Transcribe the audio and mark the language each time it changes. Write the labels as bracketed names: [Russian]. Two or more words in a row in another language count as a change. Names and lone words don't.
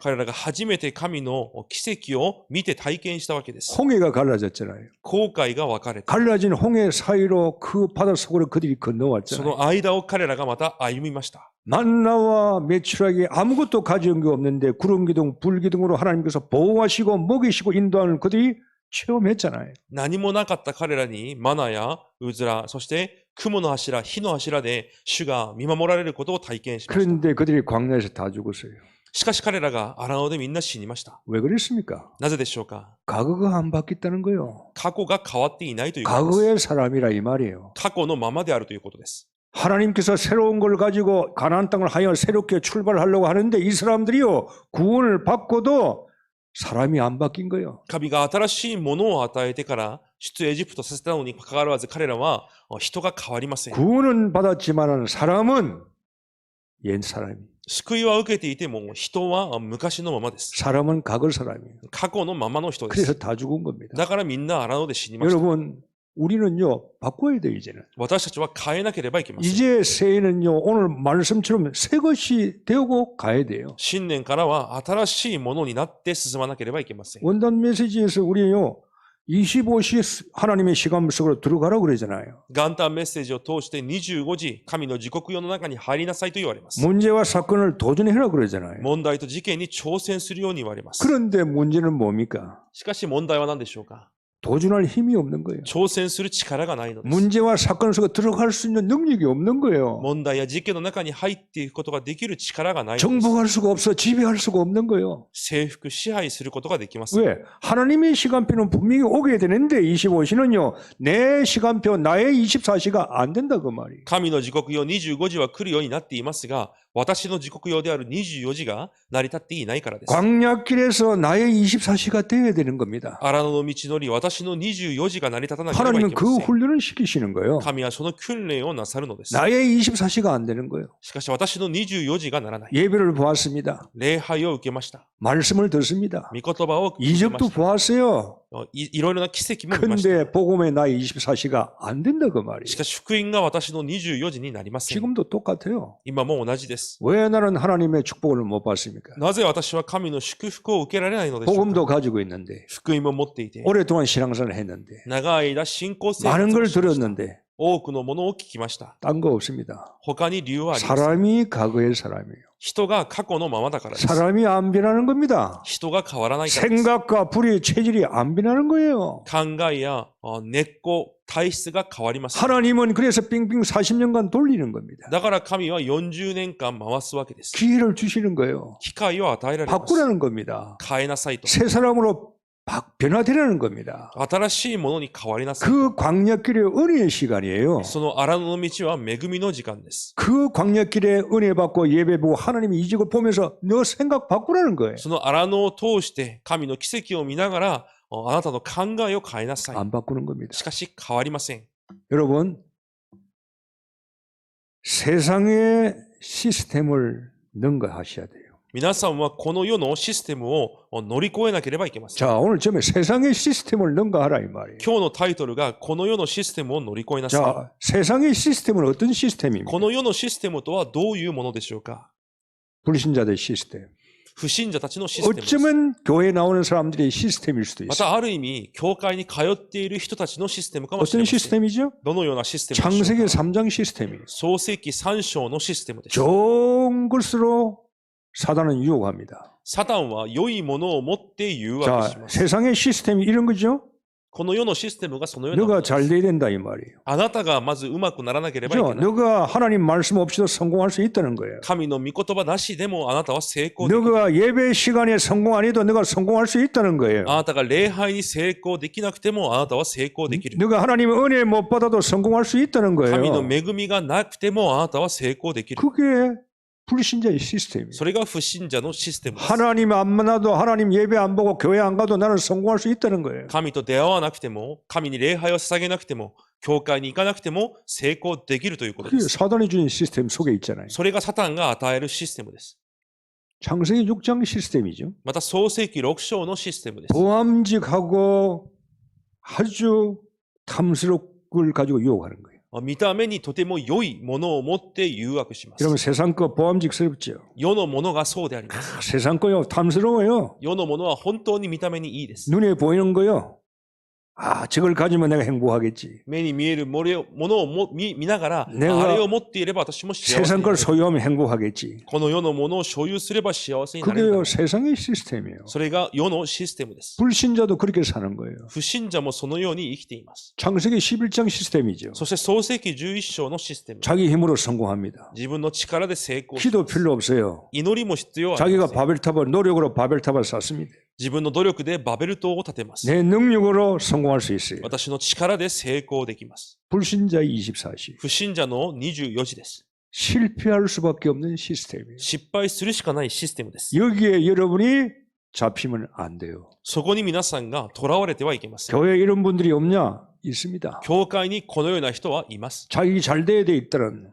[Japanese] 彼らが初めて神の奇跡を見て体験したわけです。 [Korean] 홍해가 갈라졌잖아요. [Japanese] 紅海が分かれた。 [Korean] 갈라진 홍해 사이로 그 바다 속으로 그들이 [Japanese] そ [Korean] 건너왔잖아요. [Japanese] の間を彼らがまた歩みました。 [Korean] 만나와 메추라기 아무것도 가져온 게 없는데 구름 기둥, 불 기둥으로 하나님께서 보호하시고 먹이시고 인도하는 그들이 체험했잖아요. [Japanese] 何もなかった彼らにマナやうずら、そして雲の柱、火の柱で主が見守られることを体験しました。 [Korean] 그런데 그들이 광야에서 다 죽었어요. [Japanese] しかし彼らが荒野でみんな死にました。 [Korean] 왜 그랬습니까? [Japanese] なぜでしょうか？ [Korean] 과거가 안 바뀌었다는 거예요. [Japanese] 過去が変わっていないということです。 [Korean] 과거의 사람이라 이 말이에요. [Japanese] 過去のままであるということです。 [Korean] 하나님께서 새로운 걸 가지고 가나안 땅을 하여 새롭게 출발하려고 하는데 이 사람들이요 구원을 받고도 사람이 안 바뀐 거예요. [Japanese] 神が新しいものを与えてから出エジプトさせたのに関わらず彼らは人が変わりません。 [Korean] 구원은 받았지만 사람은 옛 사람이. [Japanese] 救いは受けていても人は昔のままです。 [Korean] 사람은 과거 사람이에요. [Japanese] 過去のままの人で [Korean] 그래서 [Japanese] す。 [Korean] 다 죽은 겁니다. [Japanese] だからみんな荒野で死にました。 [Korean] 여러분, 우리는요, 바꿔야 돼요, 이제는. [Japanese] 私たちは変えなければいけません。 [Korean] 이제 새해는요, 오늘 말씀처럼 새 것이 되고 가야 돼요. [Japanese] 新年からは新しいものになって進まなければいけません。 [Korean] 원단 메시지에서 우리요, 25시 하나님의 시간 속으로 들어가라고 그러잖아요. [Japanese] 元旦メッセージを通して25時、神の時刻表の中に入りなさいと言われます。 [Korean] 문제와 사건을 도전해라 그러잖아요. [Japanese] 問題と事件に挑戦するように言われます。 [Korean] 그런데 문제는 뭡니까? [Japanese] しかし問題は何でしょうか？ [Korean] 도전할 힘이 없는 거예요. [Japanese] 挑戦する力がないのです。 [Korean] 문제와 사건 속에 들어갈 수 있는 능력이 없는 거예요. [Japanese] 問題や事件の中に入っていくことができる力がないのです。 [Korean] 정복할 수가 없어. 지배할 수가 없는 거예요. [Japanese] 征服、支配することができません。 [Korean] 왜? 하나님의 시간표는 분명히 오게 되는데 25시는요. 내 시간표, 나의 24시가 안 된다 그 말이에요. [Japanese] 神の時刻表25時は来るようになっていますが、私の時刻表である24時が成り立っていないからです。 [Korean] 광야길에서 나의 24시가 되어야 되는 겁니다. [Japanese] 荒野の道のり、私の24時が成り立たなければい [Korean] 하나님은 [Japanese] けま [Korean] 그 [Japanese] せん。 [Korean] 훈련을 시키시는 거예요. [Japanese] 神はその訓練をなさるのです。 [Korean] 나의 24시가 안 되는 거예요. [Japanese] しかし私の24時がならない。 [Korean] 예배를 보았습니다. [Japanese] 礼拝を受けました。 [Korean] 말씀을 듣습니다. [Japanese] 御言葉を聞きま [Korean] 이적도 [Japanese] した。 [Korean] 보았어요. [Japanese] いろいろな奇跡も見ました。 [Korean] 근데 복음의 나의 24시가 안 된다 그 말이에요. [Japanese] しかし福音が私の24時になりません。 [Korean] 지금도 똑같아요. [Japanese] 今も同じです。 [Korean] 왜 나는 하나님의 축복을 못 받습니까? [Japanese] なぜ私は神の祝福を受けられないのでしょう [Korean] 복음도 [Japanese] か。 [Korean] 가지고 있는데 [Japanese] 福音も持っていて、 [Korean] 오랫동안 신앙생활을 했는데 [Japanese] 長い間信仰生活 [Korean] 많은 [Japanese] を [Korean] 걸 [Japanese] しました。 [Korean] 들었는데 [Japanese] 多くのものを聞きました。 [Korean] 딴 거 없습니다. [Japanese] 他に理由はありません。 [Korean] 사람이 과거의 사람이에요. [Japanese] 人が過去のままだからです。 [Korean] 사람이 안 변하는 겁니다. [Japanese] 人が変わらないからです。 [Korean] 생각과 불의 체질이 안 변하는 거예요. [Japanese] 考えや根っこ、体質が変わります。 [Korean] 하나님은 그래서 빙빙 40년간 돌리는 겁니다. [Japanese] だから神は40年間回すわけです。 [Korean] 기회를 주시는 거예요. [Japanese] 機会を与えられます。 [Korean] 바꾸라는 겁니다. [Japanese] 変えなさいと。 [Korean] 새 사람으로 변화되라는 겁니다. [Japanese] 新しいものに変わりなさい。 [Korean] 그 광야길의 은혜의 시간이에요. [Japanese] その荒野の道は恵みの時間です。 [Korean] 그 광야길에 은혜 받고 예배 보고 하나님의 이적을 보면서 너 생각 바꾸라는 거예요. [Japanese] その荒野を通して神の奇跡を見ながらあなたの考えを変えなさい。 [Korean] 안 바꾸는 겁니다. [Japanese] しかし変わりません。 [Korean] 여러분, 세상의 시스템을 능가하셔야 돼요. [Japanese] 皆さんはこの世のシステムを乗り越えなければいけません。 [Korean] 자, 오늘 처음에 세상의 시스템을 능가하라 이 말이에요. [Japanese] 今日のタイトルがこの世のシステムを乗り越えなさい。 [Korean] 자, 세상의 시스템은 어떤 시스템입니까? [Japanese] この世のシステムとはどういうものでしょうか？ [Korean] 불신자들 시스템. [Japanese] 不信者たちのシステムです。 [Korean] 어쩌면 교회에 나오는 사람들의 시스템일 수도 [Japanese] ま [Korean] 있어요. [Japanese] たある意味、教会に通っている人たちのシステムかもしれ [Korean] 어떤 [Japanese] ません。 [Korean] 시스템이죠? [Japanese] どのようなシステムでしょう [Korean] 창세기 [Japanese] か？ [Korean] 3장 시스템이에요. [Japanese] 創世記3章のシステムです。 [Korean] 좋은 것으로 사단은 유혹합니다. [Japanese] サタンは良いものを持って誘惑し [Korean] 자, [Japanese] ます。 [Korean] 세상의 시스템이 이런 거죠? [Japanese] この世のシステムがそのようなもの [Korean] 너가 [Japanese] です [Korean] 잘 돼야 된다 이 말이에요. [Japanese] あなたがまずうまくならなければい [Korean] 그죠? [Japanese] けない。 [Korean] 너가 하나님 말씀 없이도 성공할 수 있다는 거예요. [Japanese] 神の御言葉なしでもあなたは成功できる。 [Korean] 너가 예배 시간에 성공 안 해도 너가 성공할 수 있다는 거예요. [Japanese] あなたが礼拝に成功できなくてもあなたは成功できる。 [Korean] 너가 하나님의 은혜 못 받아도 성공할 수 있다는 [Japanese] 神の [Korean] 거예요. [Japanese] 恵みがなくてもあなたは成功できる。 [Korean] 그게 불신자의 시스템이에요. [Japanese] それが不信者のシステムです。 [Korean] 하나님 안 만나도 하나님 예배 안 보고 교회 안 가도 나는 성공할 수 있다는 거예요. [Japanese] 神と出会わなくても、神に礼拝を捧げなくても、教会に行かなくても成功できるということで [Korean] 그게 [Japanese] す。 [Korean] 사단이 주는 시스템 속에 있잖아요. [Japanese] それがサタンが与えるシステムです。 [Korean] 창세기 6장 시스템이죠. [Japanese] また創世記6章のシステムです。 [Korean] 보암직하고 아주 탐스럽을 가지고 유혹하는 거예요. [Japanese] 見た目にとても良いものを持って誘惑します。 [Korean] 여러분 세상 거 보암직스럽죠. [Japanese] 世のものがそうであります。 [Korean] 세상 거요 탐스러워요. [Japanese] 世のものは本当に見た目にいいです。 [Korean] 눈에 보이는 거요. 아, 저걸 가지면 내가 행복하겠지. [Japanese] 目に見えるものを見ながら、 [Korean] 내가 [Japanese] あれを持っていれば私も幸せに [Korean] 세상 [Japanese] な [Korean] 걸 [Japanese] る。 [Korean] 소유하면 행복하겠지. [Japanese] この世のものを所有すれば幸せになれるだろ [Korean] 그게요 [Japanese] う。 [Korean] 세상의 시스템이에요. [Japanese] それが世のシステムです。 [Korean] 불신자도 그렇게 사는 거예요. [Japanese] 不信者もそのように生きています。 [Korean] 창세기 11장 시스템이죠. [Japanese] そして創世記11章のシステム。 [Korean] 자기 힘으로 성공합니다. [Japanese] 自分の力で成功し [Korean] 기도 필요 없어요. [Japanese] 祈りも必要はあり [Korean] 자기가 [Japanese] ません。 [Korean] 바벨탑을 노력으로 바벨탑을 쌓습니다. [Japanese] 自分の努力でバベル塔を建てます。 [Korean] 내 능력으로 성공할 수 있어요. [Japanese] 私の力で成功できます。 [Korean] 불신자 24시. [Japanese] 不信者の24時です。 [Korean] 실패할 수밖에 없는 시스템이에요. [Japanese] 失敗するしかないシステムです。 [Korean] 여기에 여러분이 잡히면 안 돼요. [Japanese] そこに皆さんが囚われてはいけません。 [Korean] 교회에 이런 분들이 없냐? 있습니다. [Japanese] 教会にこのような人はいます。 [Korean] 자기 잘 돼야 돼 있다는.